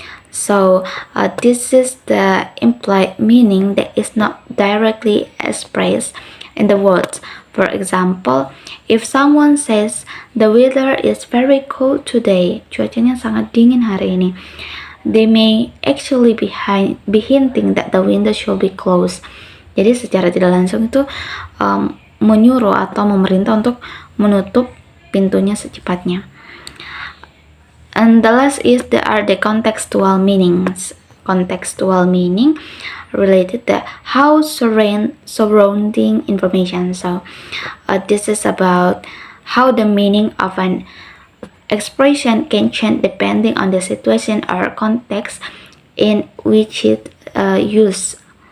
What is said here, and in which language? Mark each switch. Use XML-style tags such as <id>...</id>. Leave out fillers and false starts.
<en>So this is the implied meaning that is not directly expressed in the words. For example, if someone says the weather is very cold today,</en> <id>cuacanya sangat dingin hari ini,</id> <en>they may actually be hinting that the window should be closed.</en> <id>Jadi secara tidak langsung itu menyuruh atau memerintah untuk menutup pintunya secepatnya.</id> <en>And the last is there are the contextual meanings. Contextual meaning related to how surrounding information. So this is about how the meaning of an expression can change depending on the situation or context in which it used.</en>